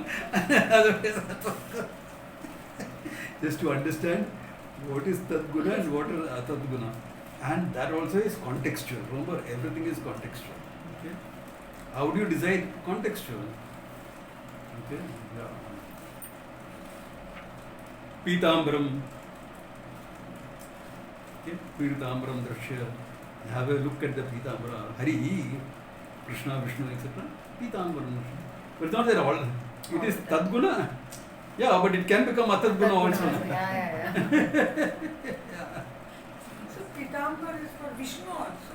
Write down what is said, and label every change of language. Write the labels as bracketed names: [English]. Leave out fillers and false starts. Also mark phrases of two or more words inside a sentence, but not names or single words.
[English] Otherwise, just to understand what is Tadguna and what is Atadguna. And that also is contextual. Remember, everything is contextual. Okay? How do you decide contextual? Okay? Yeah. Pitambram. Okay? [Sanskrit] पीताम्बरं द्रश्य. [English] Have a look at the Pitambara. Hari, Krishna, Vishnu, etc. Pitambram. But it's not there all. It is Tadguna. Yeah, but it can become Atadguna also. Yeah. So Pitambar is for Vishnu also.